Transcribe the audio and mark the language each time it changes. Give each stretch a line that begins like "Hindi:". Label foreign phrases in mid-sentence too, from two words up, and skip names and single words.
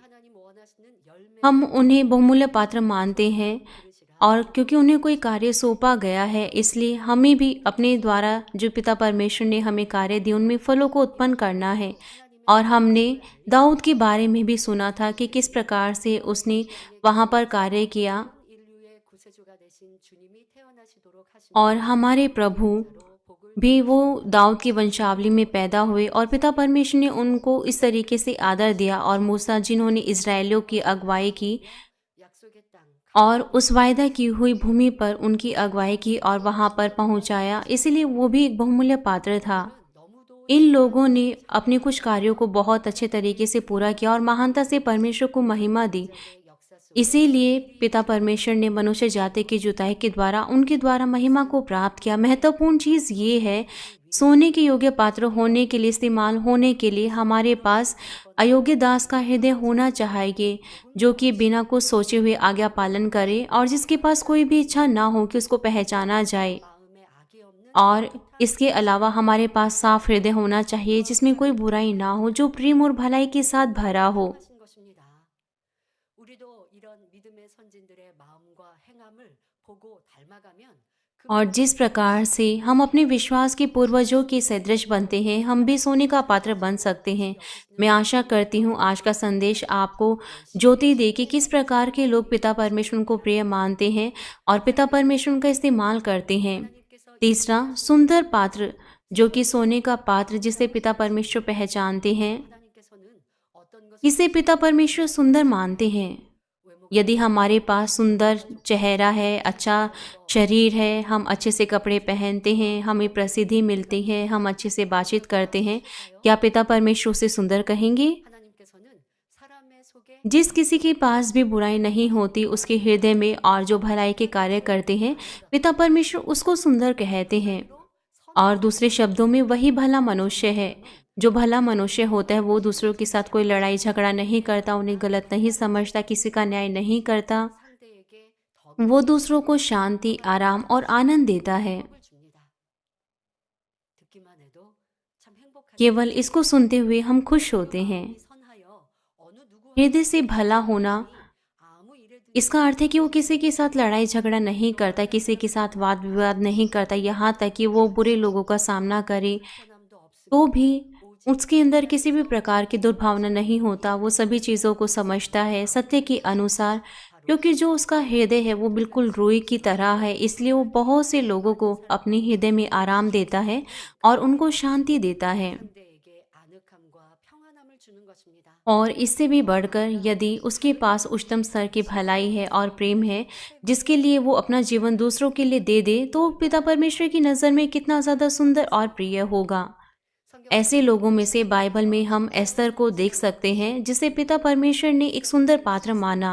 Hindi: हम उन्हें बहुमूल्य पात्र मानते हैं, और क्योंकि उन्हें कोई कार्य सौंपा गया है इसलिए हमें भी अपने द्वारा जो पिता परमेश्वर ने हमें कार्य दिए उनमें फलों को उत्पन्न करना है। और हमने दाऊद के बारे में भी सुना था कि किस प्रकार से उसने वहाँ पर कार्य किया,
Korean: 인류의 구세주가 되신 주님이 태어나시도록 하신
Hindi: और हमारे प्रभु भी वो दाऊद की वंशावली में पैदा हुए, और पिता परमेश्वर ने उनको इस तरीके से आदर दिया। और मूसा जिन्होंने इजरायलियों की अगुवाई की
Korean: 약속의 땅
Hindi: और उस वायदा की हुई भूमि पर उनकी अगुवाई की और वहां पर पहुंचाया, इसलिए वो भी एक बहुमूल्य पात्र था।
Korean: 너무도
Hindi: इन लोगों ने अपने कुछ कार्यों को बहुत अच्छे तरीके से पूरा किया और महानता से परमेश्वर को महिमा दी।
Korean: 역사 속
Hindi: इसीलिए पिता परमेश्वर ने मनुष्य जाति की जुताई के द्वारा उनके द्वारा महिमा को प्राप्त किया। महत्वपूर्ण चीज ये है, सोने के योग्य पात्र होने के लिए, इस्तेमाल होने के लिए हमारे पास अयोग्य दास का हृदय होना चाहिए जो कि बिना कुछ सोचे हुए आज्ञा पालन करे और जिसके पास कोई भी इच्छा ना हो कि उसको पहचाना जाए।
Korean: 마음에 악이 없는
Hindi: और इसके अलावा हमारे पास साफ हृदय होना चाहिए जिसमें कोई बुराई ना हो, जो प्रेम और भलाई के साथ भरा हो।
Korean: 하신 것입니다. 우리도 이런 믿음의 선진들의 마음과 행함을 보고 닮아가면 그
Hindi: और जिस प्रकार से हम अपने विश्वास के पूर्वजों के सदृश बनते हैं, हम भी सोने का पात्र बन सकते हैं। मैं आशा करती हूँ आज का संदेश आपको ज्योति दे कि किस प्रकार के लोग पिता परमेश्वर को प्रिय मानते हैं और पिता परमेश्वर का इस्तेमाल करते हैं।
Korean: 하나님께서
Hindi: तीसरा, सुंदर पात्र जो कि सोने का पात्र जिसे पिता परमेश्वर पहचानते हैं।
Korean: 하나님께서는 어떤 것을
Hindi: किसे पिता परमेश्वर सुंदर मानते हैं? यदि हमारे पास सुंदर चेहरा है, अच्छा शरीर है, हम अच्छे से कपड़े पहनते हैं, हमें प्रसिद्धि मिलती है, हम अच्छे से बातचीत करते हैं, क्या पिता परमेश्वर उसे सुंदर कहेंगे?
Korean: 하나님께서는 사람의 속에
Hindi: जिस किसी के पास भी बुराई नहीं होती उसके हृदय में और जो भलाई के कार्य करते हैं, पिता परमेश्वर उसको सुंदर कहते हैं। और दूसरे शब्दों में वही भला मनुष्य है। जो भला मनुष्य होता है वो दूसरों के साथ कोई लड़ाई झगड़ा नहीं करता, उन्हें गलत नहीं समझता, किसी का न्याय नहीं करता।
Korean: 상대에게 더
Hindi: वो
Korean: 깊은
Hindi: दूसरों को शांति, आराम और आनंद देता है।
Korean: 행복을 줍니다. 듣기만 해도 참 행복하지
Hindi: केवल
Korean: 않으세요?
Hindi: इसको सुनते हुए हम खुश होते हैं।
Korean: 마음이 선하여 어느
Hindi: हृदय
Korean: 누구와도
Hindi: से भला होना,
Korean: 아무 일에든지
Hindi: इसका अर्थ है कि वो किसी के साथ लड़ाई झगड़ा नहीं करता, किसी के साथ वाद विवाद नहीं करता, यहाँ तक कि वो बुरे लोगों का सामना करे
Korean: 불편함도
Hindi: तो
Korean: 없습니다.
Hindi: भी
Korean: 오직
Hindi: उसके अंदर किसी भी प्रकार की दुर्भावना नहीं होता। वो सभी चीज़ों को समझता है सत्य के अनुसार, क्योंकि जो उसका हृदय है वो बिल्कुल रुई की तरह है, इसलिए वो बहुत से लोगों को अपने हृदय में आराम देता है और उनको शांति देता है।
Korean: 상대에게 아늑함과 평안함을 주는 것입니다.
Hindi: और इससे भी बढ़कर यदि उसके पास उच्चतम स्तर की भलाई है और प्रेम है, जिसके लिए वो अपना जीवन दूसरों के लिए दे दे, तो पिता परमेश्वर की नज़र में कितना ज़्यादा सुंदर और प्रिय होगा।
Korean: 성경
Hindi: ऐसे लोगों में से बाइबल में हम एस्तर को देख सकते हैं, जिसे पिता परमेश्वर ने एक सुंदर पात्र माना।